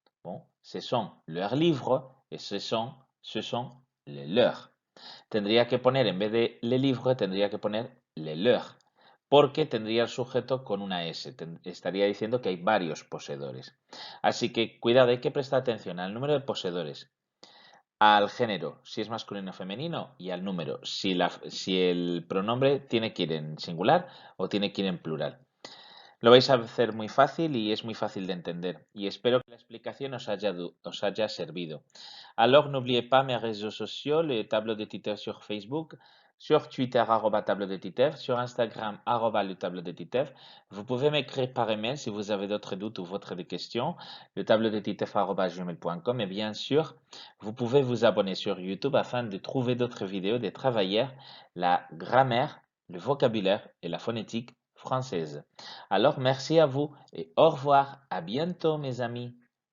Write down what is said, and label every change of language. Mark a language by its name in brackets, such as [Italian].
[French] Bon, ce sont leurs livres et ce sont les leurs. [Spanish] Tendría que poner, en vez de les livres, tendría que poner les leurs, porque tendría el sujeto con una S. Estaría diciendo que hay varios poseedores. Así que cuidado, hay que prestar atención al número de poseedores, al género, si es masculino o femenino, y al número, si el pronombre tiene que ir en singular o tiene que ir en plural. Lo vais a hacer muy fácil y es muy fácil de entender. Y espero que la explicación os haya servido. [French] Alors, n'oubliez pas mes réseaux sociaux, le tableau de titre sur Facebook, sur Twitter, tableau de titre, sur Instagram, le tableau de titre. Vous pouvez m'écrire par email si vous avez d'autres doutes ou d'autres questions, le tableau de titre gmail.com. Et bien sûr, vous pouvez vous abonner sur YouTube afin de trouver d'autres vidéos de travailler la grammaire, le vocabulaire et la phonétique française. Alors, merci à vous et au revoir. À bientôt, mes amis.